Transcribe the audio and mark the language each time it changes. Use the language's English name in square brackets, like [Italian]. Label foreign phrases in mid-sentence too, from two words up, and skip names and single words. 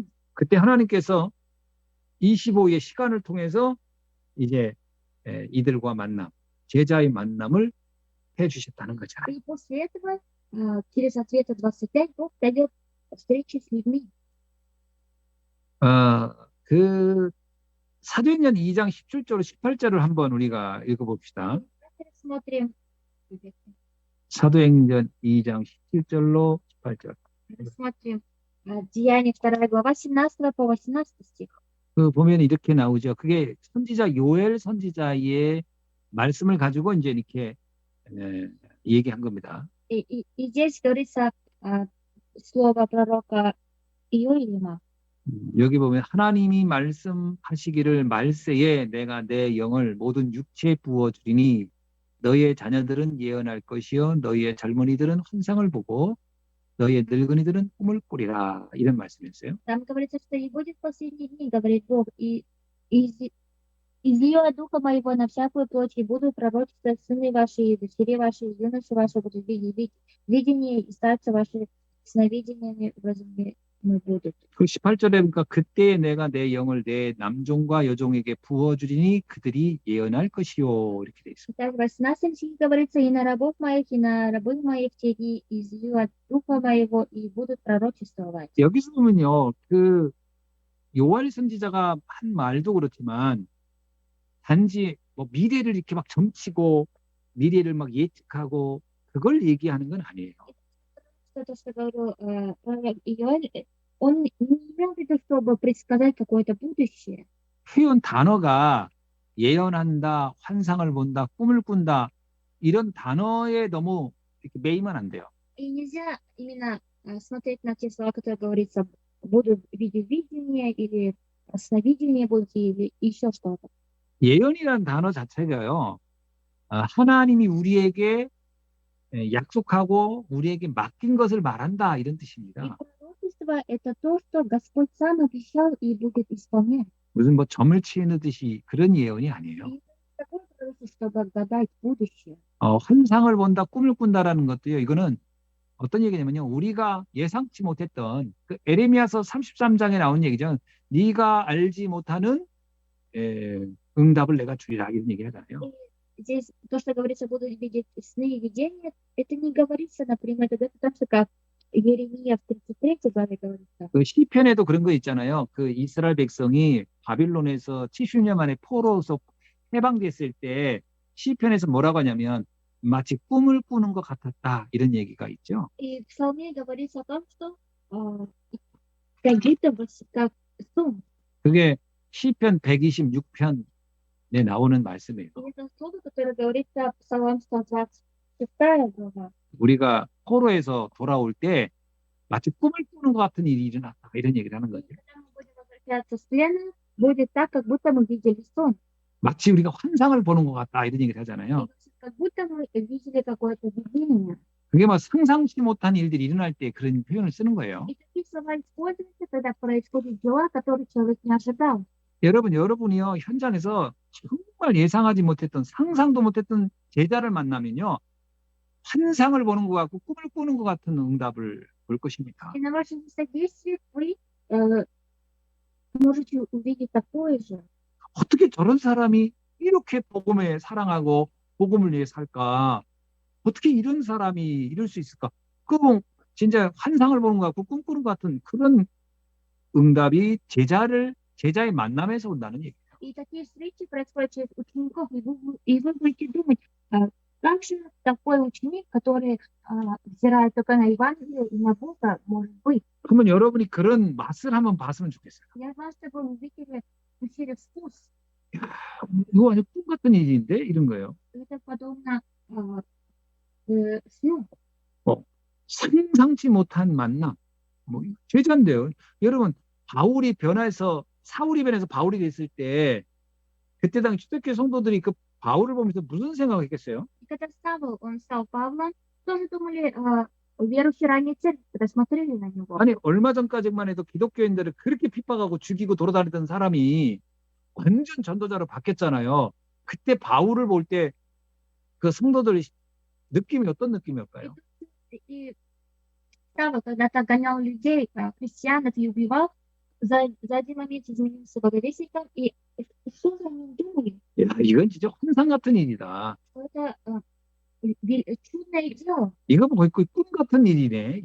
[Korean] 그때 하나님께서 25의 시간을 통해서 이제 이들과 만남, 제자의 만남을 해주셨다는 거죠. [Russian] И после этого, через ответы 25, Бог дает встречи с людьми. [Korean] 그 사도행전 2장 17절로 18절을 한번 우리가 읽어봅시다. [Russian] Смотрим. [Korean] 사도행전 2장 17절로 18절. [Russian] Смотрим. Деяния 2 глава 17 по 18 стих. [Korean] 그 보면 이렇게 나오죠. 그게 선지자 요엘 선지자의 말씀을 가지고 이제 이렇게 얘기한 겁니다. [Russian] И здесь говорится слово пророка Иоима. [Korean] 여기 보면 하나님이 말씀하시기를 말세에 내가 내 영을 모든 육체에 부어주리니 너희의 자녀들은 예언할 것이요 너희의 젊은이들은 환상을 보고 너희의 늙은이들은 꿈을 꾸리라 이런 말씀이었어요. [Russian] Там говорится, что и будет в последние дни, говорит Бог, и из, излию духа моего на всякую плоть, и буду пророчествовать сыны ваши, и дочери ваши, и юноши ваши будут видеть видение, и старцы ваши сновидениями возможны будут. [Korean] 그 18절에 보니까 그때 내가 내 영을 내 남종과 여종에게 부어주리니 그들이 예언할 것이요 이렇게 돼 있습니다. [Russian] Так, в 18 стихе говорится, и на рабов моих, и на рабы моих те дни излию от духа моего, и будут пророчествовать. [Korean] 여기서 보면요, 그 요엘 선지자가 한 말도 그렇지만 단지 뭐 미래를 이렇게 막 점치고 미래를 막 예측하고 그걸 얘기하는 건 아니에요. [Russian] То, что говорил пророк Иоэль, он не имел в виду, чтобы предсказать какое-то будущее. [Korean] 표현 단어가 예언한다, 환상을 본다, 꿈을 꾼다 이런 단어에 너무 이렇게 매이면 안 돼요. [Russian] И нельзя именно смотреть на те слова, которые говорится, будут видеть видение или сновидение будут или еще что-то. [Korean] 예언이라는 단어 자체가요, 하나님이 우리에게 약속하고 우리에게 맡긴 것을 말한다 이런 [Russian] И [Korean] 뜻입니다. [Russian] пророчество это то, что Господь сам обещал и будет исполнять. [Korean] 무슨 뭐 점을 치느듯이 그런 예언이 아니에요. [Russian] И такое пророчество, чтобы гадать будущее. [Korean] 환상을 본다, 꿈을 꾼다라는 것도요. 이거는 어떤 얘기냐면요. 우리가 예상치 못했던 그 에레미야서 33장에 나온 얘기죠. 네가 알지 못하는 응답을 내가 주리라 이런 얘기 하잖아요. [Russian] Здесь то, что говорится, будут видеть сны и видения, это не говорится напрямую, это так же, как Еремия в 33 главе говорится. [Korean] 그 시편에도 그런 거 있잖아요. 그 이스라엘 백성이 바빌론에서 70년 만에 포로에서 해방됐을 때 시편에서 뭐라고 하냐면 마치 꿈을 꾸는 것 같았다 이런 얘기가 있죠. [Russian] И в Псалме говорится о том, что как будто бы как сон. [Korean] 그게 시편 126편에 나오는 말씀이에요. [Russian] И это слово, которое говорится в Псалом 126 глава. [Korean] 우리가 포로에서 돌아올 때 마치 꿈을 꾸는 것 같은 일이 일어났다 이런 얘기를 하는 거죠. [Russian] Когда мы будем возвращаться с плена, будет так, как будто мы видели сон. [Korean] 마치 우리가 환상을 보는 것 같다 이런 얘기를 하잖아요. [Russian] Как будто мы видели какое-то видение. [Korean] 그게 막 상상치 못한 일들이 일어날 때 그런 표현을 쓰는 거예요. [Russian] И такие слова используются, когда происходят дела, которые человек не ожидал. [Korean] 여러분이요 현장에서 정말 예상하지 못했던 상상도 못했던 제자를 만나면요 환상을 보는 것 같고 꿈을 꾸는 것 같은 응답을 볼 것입니다. [Russian] И на вашем содействии вы можете увидеть такое же. [Korean] 어떻게 저런 사람이 이렇게 복음에 사랑하고 복음을 위해 살까? 어떻게 이런 사람이 이럴 수 있을까? 그건 진짜 환상을 보는 것 같고 꿈꾸는 것 같은 그런 응답이 제자의 만남에서 온다는 얘기예요. [Russian] И такие встречи происходят через учеников, и вы будете думать, как же такой ученик, который взирает только на Евангелие и на Бога, может быть. [Korean] 그러면 여러분이 그런 맛을 한번 봤으면 좋겠어요. [Russian] Я знаю, что вы увидели через вкус. [Korean] 이거 완전 꿈 같은 일인데 이런 거예요. [Russian] Это подобно сну. [Korean] 상상치 못한 만남. 뭐 제자인데요. 여러분 사울이 변해서 바울이 됐을 때 그때 당시 초대교회 성도들이 그 바울을 보면서 무슨 생각했겠어요? [Russian] И когда он стал Павлом, тоже думали, верующие ранее церкви, когда смотрели на него. [Korean] 아니 얼마 전까지만 해도 기독교인들을 그렇게 핍박하고 죽이고 돌아다니던 사람이 완전 전도자로 바뀌었잖아요. 그때 바울을 볼 때 그 성도들의 느낌이 어떤 느낌이었까요? [Russian] И Павел когда-то гонял людей, христианов и убивал, за один момент изменился благовестником, и что же они думали? [Korean] 야, 이건 진짜 환상 같은 일이다. [Russian] Это чудное дело. [Korean] 이거 뭐 거의 꿈 같은 일이네.